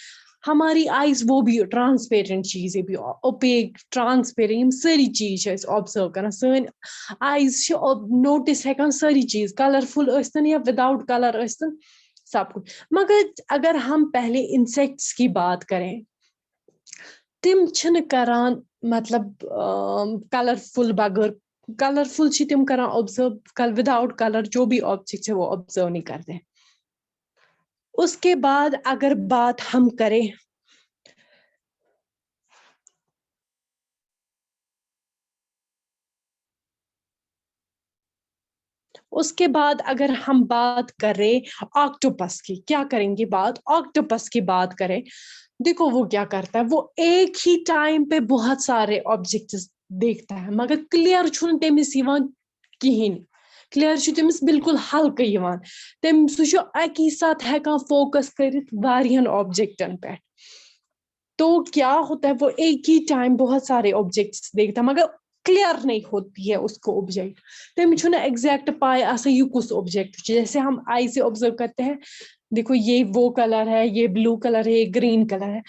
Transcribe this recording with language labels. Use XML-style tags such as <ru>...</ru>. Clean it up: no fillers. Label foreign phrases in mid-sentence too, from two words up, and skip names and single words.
<hi>हमारी आईज वो भी ट्रांसपेरेंट चीजें भी,</hi> <en>opaque transparent</en> <hi>सारी चीज ऑब्जर्व करना।</hi> <ks>सन आईज नोटिस हेकान</ks> <hi>सारी चीज,</hi> <ks>कलरफुल अस्तन या</ks> <en>without colour</en> <ks>अस्तन,</ks> <hi>सब कुछ। मगर अगर हम पहले इंसेक्ट्स की बात करें,</hi> <ks>तिम छन करान मतलब कलरफुल बगैर, कलरफुल तिम करान ऑब्जर्व, विदाउट कलर</ks> <hi>जो भी ऑब्जेक्ट है वो ऑब्जर्व नहीं करते। उसके बाद अगर बात हम करें उसके बाद अगर हम बात करें ऑक्टोपस की, क्या करेंगे बात, ऑक्टोपस की बात करें। देखो वो क्या करता है, वो एक ही टाइम पे बहुत सारे ऑब्जेक्ट्स देखता है, मगर</hi> <ks>क्लियर छुन तमिस यिवान किहिन, क्लियर छु तमिस बिल्कुल हल्के यिवान। सु छु एकी साथ हेकान फोकस करित वारियन ऑब्जेक्टन पे।</ks> <hi>तो क्या होता है, वो एक ही टाइम बहुत सारे ऑब्जेक्ट्स देखता है, मगर क्लियर नहीं होती है उसको ऑब्जेक्ट।</hi> <ks>तम एग्जैक्ट पाए आसा यह कुछ ऑब्जेक्ट,</ks> <hi>जैसे हम आई से ऑब्जर्व करते हैं, देखो ये वो कलर है, ये</hi> <en>blue colour</en> <hi>है, ये</hi> <en>green colour</en> <hi>है।</hi>